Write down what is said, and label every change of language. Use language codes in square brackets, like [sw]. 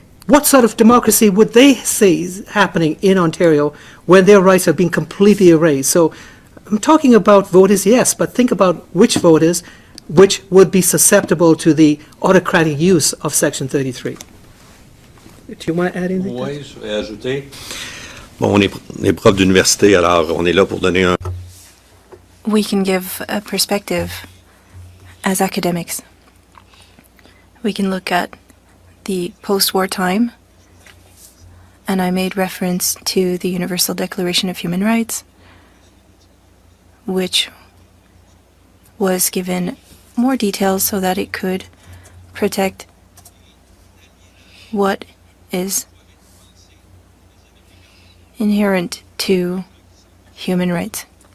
[en] What sort of democracy would they see happening in Ontario when their rights have been completely erased? So I'm talking about voters, yes, but think about which voters which would be susceptible to the autocratic use of Section 33. Do you want to add anything? [fr] Oui, je vais ajouter. Bon, on est prof d'université, alors on est là pour donner un... [en] We can give a perspective as academics. We can look at the post-war time, and I made reference to the Universal Declaration of Human Rights, which was given more details so that it could protect what is inherent to human rights.